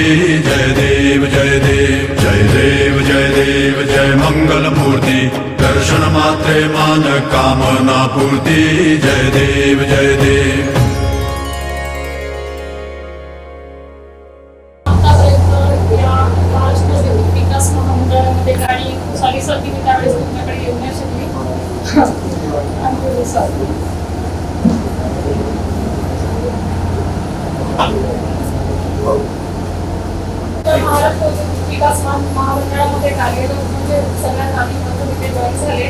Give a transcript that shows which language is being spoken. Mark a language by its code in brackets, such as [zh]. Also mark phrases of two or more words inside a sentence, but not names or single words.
[mr] जय देव जय देव जय देव जय देव जय मंगल मूर्ति। दर्शन मात्रे मान कामना पूर्ति। जय देव जय देव। विकास महामंडळामध्ये गाडी साडेसाती मी त्यावेळेस तुमच्याकडे येऊ नाही शकली. महाराष्ट्र विकास महामंडळामध्ये कार्यरत म्हणजे सगळ्यात आधी माझं इथे जॉईन झाले.